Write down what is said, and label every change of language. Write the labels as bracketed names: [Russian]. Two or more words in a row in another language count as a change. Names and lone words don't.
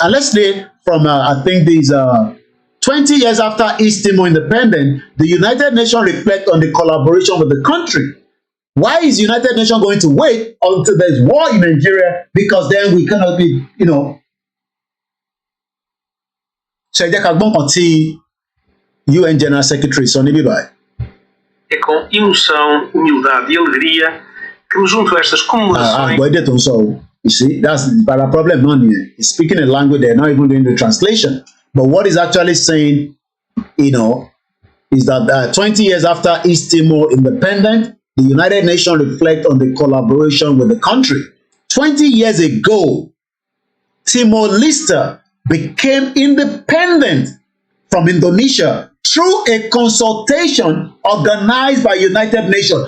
[English] And let's say from, I think these 20 years after East Timor independent, the United Nations reflect on the collaboration with the country. Why is United Nations going to wait until there's war in Nigeria? Because then we cannot be, you know. [Yoruba] So ẹ jẹ́ ká gbọ́n kan tí [English] UN General Secretary [Yoruba] sọ níbí báyìí. [Portuguese] É com emoção, humildade e alegria que me junto a estas comemorações. [Yoruba] Àgbọ̀dé tó ń sọ o. [English] You see, that's the problem [Yoruba] náà nìyẹn. [English] He's speaking a language they're not even doing the translation. But what he's actually saying, you know, is that 20 years after East Timor independent, the United Nations reflect on the collaboration with the country. 20 years ago, Timor-Leste became independent from Indonesia through a consultation organized by United Nations.